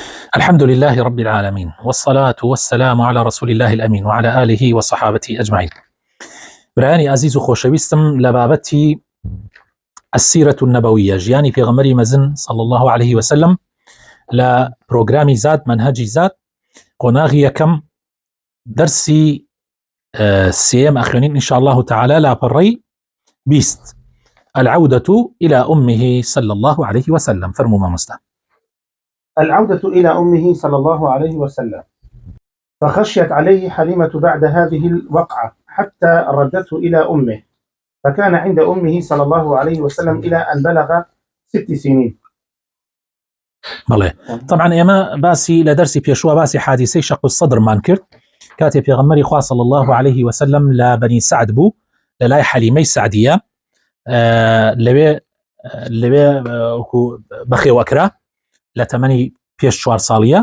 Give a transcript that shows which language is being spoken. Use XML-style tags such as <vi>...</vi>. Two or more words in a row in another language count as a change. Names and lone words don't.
<ar>الحمد لله رب العالمين، والصلاة والسلام على رسول الله الأمين وعلى آله وصحابته أجمعين.</ar> <ckb>برایانی عزیز و خۆشەویستم لە بابەتی</ckb> <ar>السيرة النبوية</ar> <ckb>ژیانی پێغەمبەری مەزن</ckb> <ar>صلى الله عليه وسلم</ar> <ckb>لە پرۆگرامی زاد منهجی زاد قۆناغی یەکەم دەرسی سێم ئەخوێنین</ckb> <ar>إن شاء الله تعالى</ar> <ckb>لاپەڕەی 20</ckb> <ar>العودة إلى أمه صلى الله عليه وسلم.</ar> <ckb>فرموا مامۆستا.</ckb> <ar>العودة إلى أمه صلى الله عليه وسلم. فخشيت عليه حليمة بعد هذه الوقعة حتى ردته إلى أمه، فكان عند أمه صلى الله عليه وسلم إلى أن بلغ 6 سنين.</ar> <ckb>بەڵێ طبعا ئێمە باسی لە دەرسی پێشوە باسی حادیسەی</ckb> <ar>شەق الصدرمان</ar> <ckb>کرد کاتێ پێغەمبەری خوا</ckb> <ar>صلی الله عليه وسلم</ar> <ckb>لە بەنی سعد بوو لە لای حەلیمەی سعدیە لەوێ بەخێوەکرا لە تەمەنی پێش 4 ساڵیە.</ckb>